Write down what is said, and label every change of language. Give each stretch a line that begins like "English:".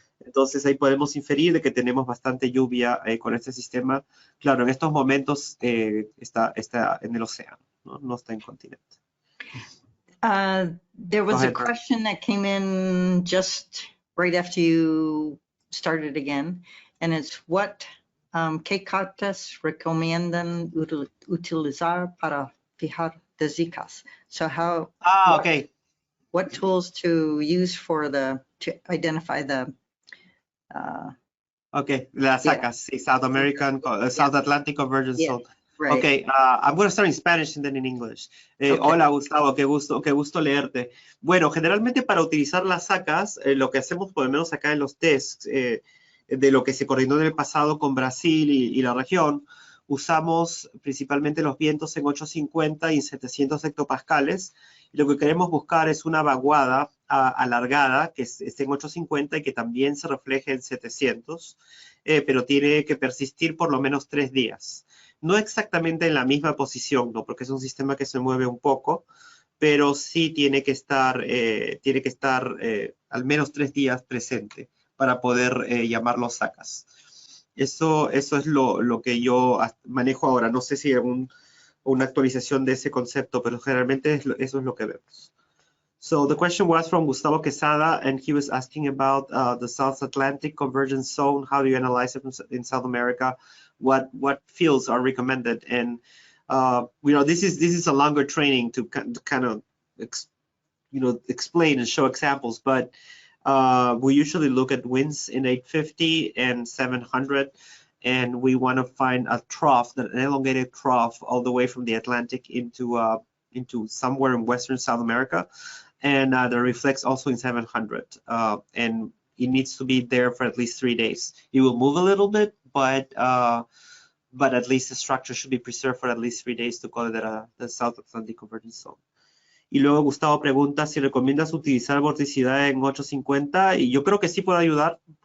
Spanish: Entonces ahí podemos inferir de que tenemos bastante lluvia con este sistema. Claro, en estos momentos está en el océano, no está en continente.
English: There was a question that came in just right after you started again, and it's what
Spanish: ¿qué cartas recomiendan utilizar para fijar desicas?
English: So how? Okay. What tools to use to identify the? Okay, las SACAS, South American, South Atlantic Convergence Zone. Right. Okay, I'm going to start in Spanish and then in English.
Spanish: Okay. Hola, Gustavo, qué gusto leerte. Bueno, generalmente para utilizar las SACAS, lo que hacemos por lo menos acá en los tests, de lo que se coordinó en el pasado con Brasil y la región, usamos principalmente los vientos en 850 y en 700 hectopascales. Y lo que queremos buscar es una vaguada alargada que esté en 850 y que también se refleje en 700, pero tiene que persistir por lo menos 3 días. No exactamente en la misma posición, ¿no? Porque es un sistema que se mueve un poco, pero sí tiene que estar al menos 3 días presente para poder llamarlo SACAS. Eso es lo que yo manejo ahora. No sé si hay una actualización de ese concepto, pero generalmente eso es lo que vemos.
English: So the question was from Gustavo Quesada, and he was asking about the South Atlantic Convergence Zone. How do you analyze it in South America? What fields are recommended? And this is a longer training to kind of explain and show examples, but we usually look at winds in 850 and 700, and we want to find a trough, an elongated trough all the way from the Atlantic into somewhere in Western South America, and that reflects also in 700, and it needs to be there for at least 3 days. It will move a little bit, but at least the structure should be preserved for at least 3 days to call it the South Atlantic Convergence Zone.
Spanish: Y luego Gustavo pregunta si recomiendas utilizar vorticidad en 850, y yo creo que sí puedo ayudar.